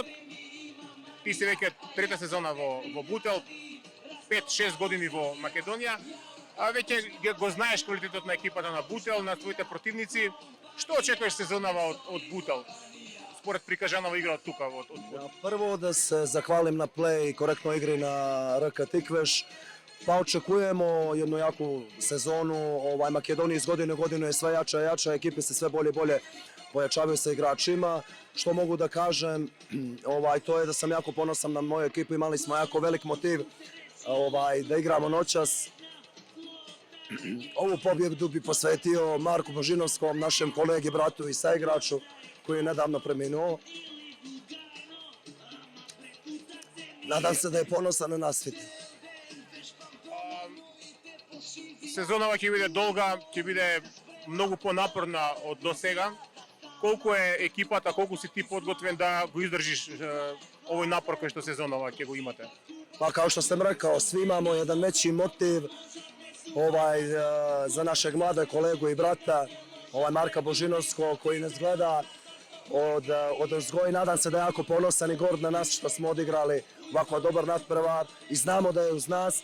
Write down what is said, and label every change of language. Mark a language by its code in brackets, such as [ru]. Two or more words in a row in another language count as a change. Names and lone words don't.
[mk] Ти си веќе трета сезона во Бутел, 5-6 години во Македонија. Веќе го знаеш квалитетот на екипата на Бутел, на твоите противници. Што очекуваш сезонава од Бутел? Според прикажанова игра од тука? Прво да се захвалим на плей и коректно игри на РК Тиквеш. [sr] Па очекujemo jednu jaku sezonu. Makedonija iz godine u godinu je sve jača i jača, ekipe se sve bolje i bolje pojačavaju sa igračima. Što mogu da kažem, to je da sam jako ponosan na moju ekipu, imali smo jako velik motiv da igramo noćas. Ovu pobjedu bi posvetio Marku Božinovskom, našem kolegi, bratu i saigraču koji je nedavno preminuo. Nadam se da je ponosan na nas svite. [mk] Сезонава ќе биде долга, ќе биде многу понапорна од до сега. Колку е екипата, колку си ти подготвен да го издржиш овој напор кој што сезонава ќе го имате? [sr] Pa kao što sam rekao, svi imamo jedan veći motiv za našeg mladog kolegu i brata, Marka Božinovskog, koji nas gleda od uzgoja. Nadam se da je jako ponosan i gord na nas što smo odigrali ovako dobar natprevar i znamo da je uz nas.